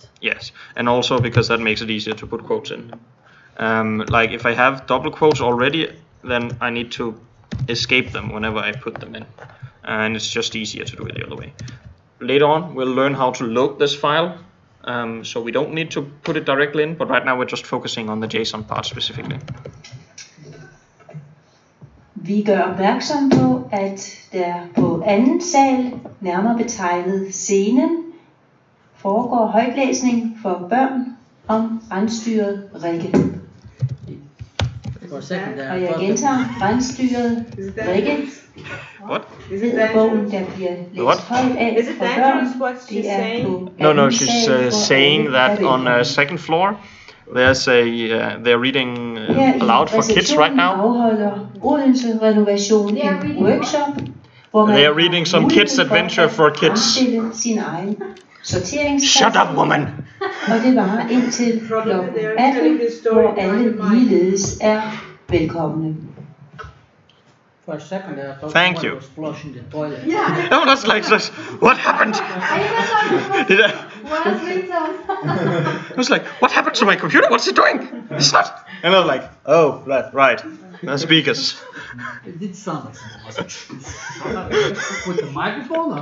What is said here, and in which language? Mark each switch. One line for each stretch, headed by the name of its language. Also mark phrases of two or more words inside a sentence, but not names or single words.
English: Yes, and also because that makes it easier to put quotes in. Like if I have double quotes already, then I need to escape them whenever I put them in, and it's just easier to do it the other way. Later on we'll learn how to load this file, so we don't need to put it directly in, but right now we're just focusing on the JSON part specifically.
Danish: Vi gør opmærksom på, at der på anden sal, nærmere betegnet scenen, foregår højtlæsning for børn om rensdyret Rikke. Og jeg gentager, rensdyret Rikke. Ved bogen, der bliver læst højt af for børn, det er på
English: No, she's saying that on a second floor there's they're reading aloud for kids right now.
Danish: Afholder Odense Renovation en workshop, hvor man
English: they are reading some kids adventure for kids.
Danish: Sin egen sorteringsplads.
English: Shut up, woman!
Danish: Og det varer indtil kl. 18, hvor alle ligeledes er velkomne.
English: For a second there, I thought Thank someone you. was flushing the toilet. Yeah. No, that's like this. What happened? Did I was like, what happened to my computer? What's it doing? It's not. And I was like, oh, right. The speakers. It did sound like someone was with the microphone.